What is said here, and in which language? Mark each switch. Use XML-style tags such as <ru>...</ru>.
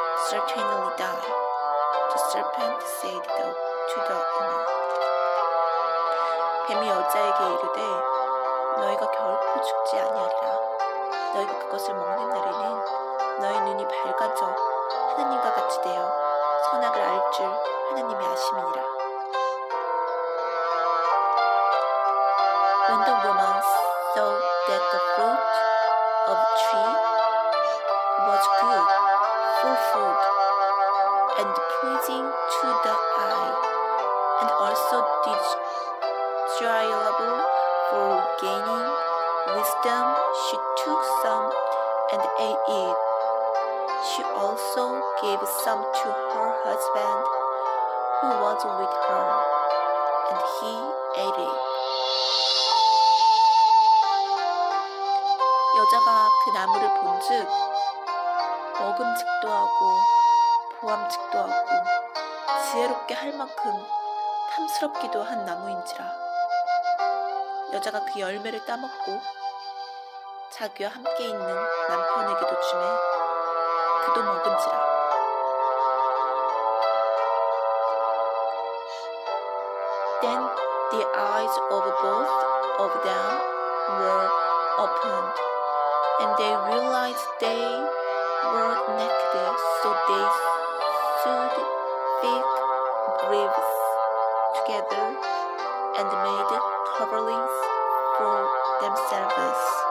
<en>certainly die. The serpent said to the woman.</en> <ko>뱀이 여자에게 이르되 너희가 결코 죽지 아니하리라. 너희가 그것을 먹는 날에는 너희 눈이 밝아져 하나님과 같이 되어 선악을 알 줄 하나님이 아심이니라.</ko> <en>When the woman saw that the fruit of the tree was good for food and pleasing to the eye, and also desirable for gaining wisdom, she took some and ate it. She also gave some to her husband who was with her, and he ate it.</en> <ko>여자가 그 나무를 본즉 먹음직도 하고 보암직도 하고 지혜롭게 할 만큼 탐스럽기도 한 나무인지라. 여자가 그 열매를 따먹고 자기와 함께 있는 남편에게도 주매 그도 먹은지라.</ko> <en>Then the eyes of both of them were opened, and they realized they were naked, so they sewed fig leaves together and made coverings for themselves.</en>